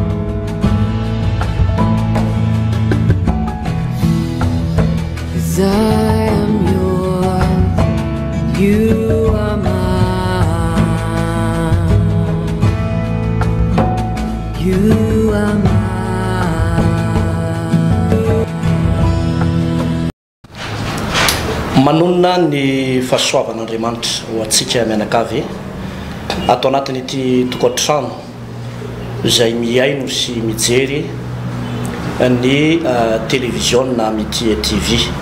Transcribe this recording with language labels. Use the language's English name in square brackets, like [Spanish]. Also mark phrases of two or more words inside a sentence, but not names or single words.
[English] 'Cause I am yours and you are mine. You are mine. [Malagasy] Manonna ny fahasoavan'Andriamanitra ho antsika mianakavy ato anatin'ity tokantrano izay miaino sy mijery ny télévision na mity TV.